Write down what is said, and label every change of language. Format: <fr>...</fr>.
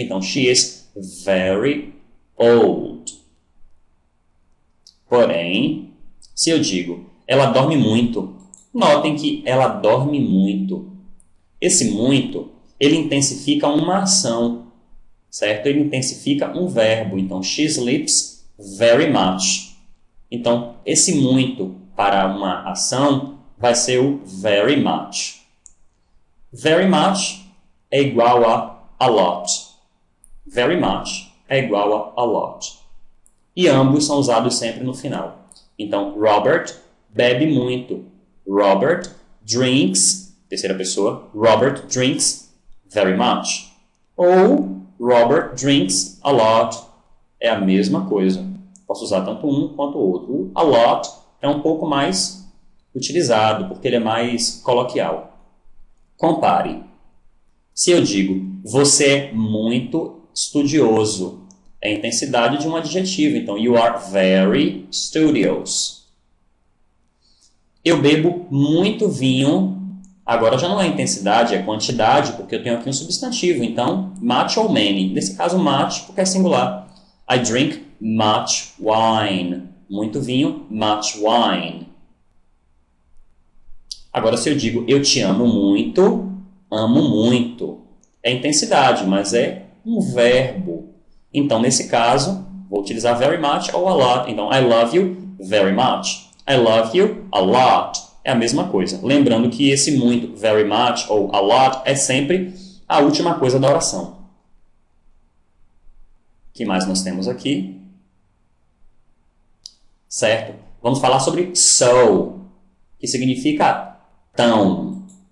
<en>Então, she is very old.</en> <pt>Porém, se eu digo, ela dorme muito, notem que ela dorme muito. Esse muito, ele intensifica uma ação, certo? Ele intensifica um verbo.</pt> <en>Então, she sleeps very much.</en> <pt>Então, esse muito para uma ação vai ser o very much. Very much é igual a lot. Very much é igual a lot. E ambos são usados sempre no final. Então, Robert bebe muito.</pt> <en>Robert drinks,</en> <pt>terceira pessoa,</pt> <en>Robert drinks very much.</en> <pt>Ou</pt> <en>Robert drinks a lot.</en> <pt>É a mesma coisa. Posso usar tanto um quanto o outro. O a lot é um pouco mais utilizado, porque ele é mais coloquial. Compare. Se eu digo, você é muito estudioso, é a intensidade de um adjetivo.</pt> <en>Então, you are very studious.</en> <pt>Eu bebo muito vinho. Agora já não é intensidade, é quantidade, porque eu tenho aqui um substantivo. Então, much ou many. Nesse caso, much, porque é singular.</pt> <en>I drink much wine.</en> <pt>Muito vinho,</pt> <en>much wine.</en> <pt>Agora, se eu digo, eu te amo muito, é intensidade, mas é um verbo. Então, nesse caso, vou utilizar very much ou a lot.</pt> <en>Então, I love you very much. I love you a lot.</en> <pt>É a mesma coisa. Lembrando que esse muito, very much ou a lot, é sempre a última coisa da oração. O que mais nós temos aqui? Certo? Vamos falar sobre so, que significa tão.</pt>